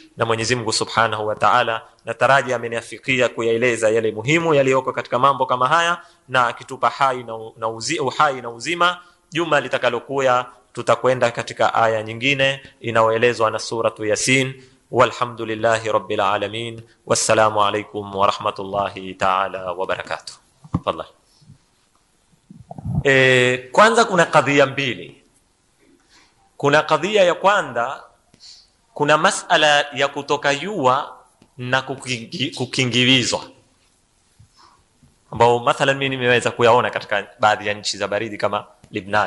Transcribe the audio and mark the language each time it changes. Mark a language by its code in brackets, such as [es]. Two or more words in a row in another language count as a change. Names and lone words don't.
[sw] Na Mwenyezi Mungu [ar] سبحانه وتعالى [sw] nataraji ameniafikia kuyaeleza yale muhimu yaliyoko katika mambo kama haya, na akitupa uhai na uzima, juma litakalokuya tutakwenda katika aya nyingine inayoelezwa na suratu Yasin. [ar] والحمد لله رب العالمين والسلام عليكم ورحمة الله تعالى وبركاته. تفضل. [sw] Kwanza kuna kadhia mbili. Kuna kadhia ya kwanza, kuna masala ya kutoka jua na kukingilizwa, ambao mathalan mimi nimeweza kuyaona katika baadhi ya nchi za baridi kama Lebanon.